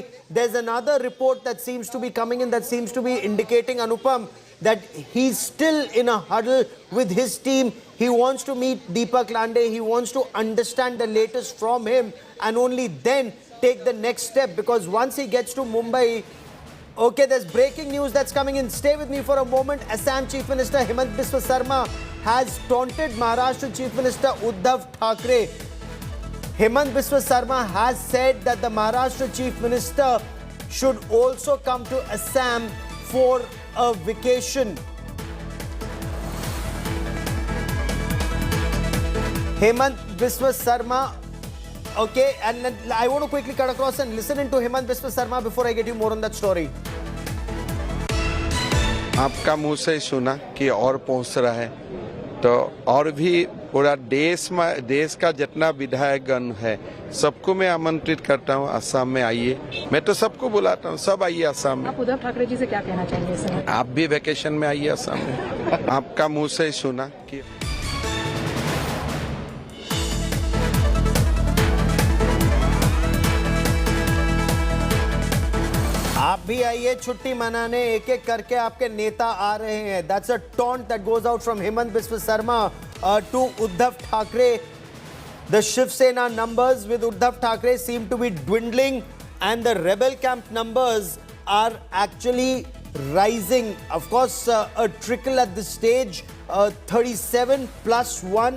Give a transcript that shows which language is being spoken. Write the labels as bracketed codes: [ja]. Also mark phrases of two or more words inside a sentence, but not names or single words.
[en] There's another report that seems to be coming in that seems to be indicating, Anupam, that he's still in a huddle with his team. He wants to meet Deepak Lande. He wants to understand the latest from him, and only then take the next step, because once he gets to Mumbai... Okay, there's breaking news that's coming in. Stay with me for a moment. Assam Chief Minister Himant Biswa Sarma has taunted Maharashtra Chief Minister Uddhav Thackeray. Himant Biswa Sarma has said that the Maharashtra Chief Minister should also come to Assam for a vacation. Himant Biswa Sarma. Okay, and then I want to quickly cut across and listen into Himant Biswa Sarma before I get you more on that story. [hi] आपका मुंह से ही सुना कि और पहुंच रहा है, तो और भी पूरा देश का जितना विधायकगण है सबको मैं आमंत्रित करता हूं, असम में आइए। मैं तो सबको बुलाता हूं, सब आइए असम में। आप उद्धव ठाकरे जी से क्या कहना चाहेंगे इस समय? आप भी वेकेशन में आइए असम में। आपका मुंह से ही सुना कि आप भी आइए छुट्टी मनाने, एक एक करके आपके नेता आ रहे हैं. [en] That's a taunt that goes out from Himant Biswa Sarma to Uddhav Thackeray. The Shiv Sena numbers with Uddhav Thackeray seem to be dwindling, and the rebel camp numbers are actually rising. Of course, a trickle at this stage, 37 plus 1.